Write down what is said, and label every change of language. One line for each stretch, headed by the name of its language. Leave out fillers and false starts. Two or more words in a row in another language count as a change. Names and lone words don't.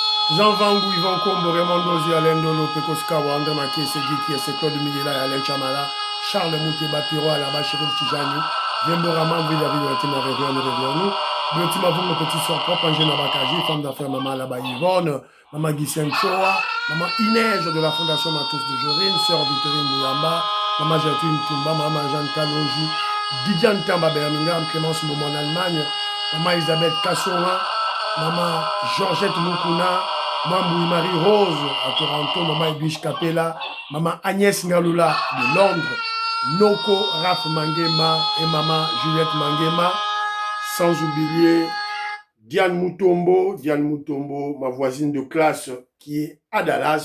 French: Jean Vangu, Yvan Kombo, Raymond Dozi, Alain Dolo, Pekos Kawa, André Maké, Segui, c'est Claude Miguela, Alain Chamala, Charles Mouteba, Piro, Alaba, Chérif Tijani, Viembo Raman, Villa Villa, Tima Réveillon, le Tima Vung, le petit soir propre, Angèle Nabakaji, femme d'affaires, Maman Alaba Yvonne, Maman Guissien Choa, Maman Inège de la Fondation Matos de Jorine, Sœur Victorine Mouyamba, Maman Jacqueline Tumba, Maman Jeanne Kaloji, Didiane Tamba Birmingham, Clémence Moumon en Allemagne, Maman Elisabeth Kassora, Maman Georgette Mukuna, Maman Marie Rose à Toronto, Maman Edwige Capella, Maman Agnès Ngalula de Londres, Noko Raph Mangema et Maman Juliette Mangema, sans oublier Diane Moutombo, ma voisine de classe qui est à Dallas.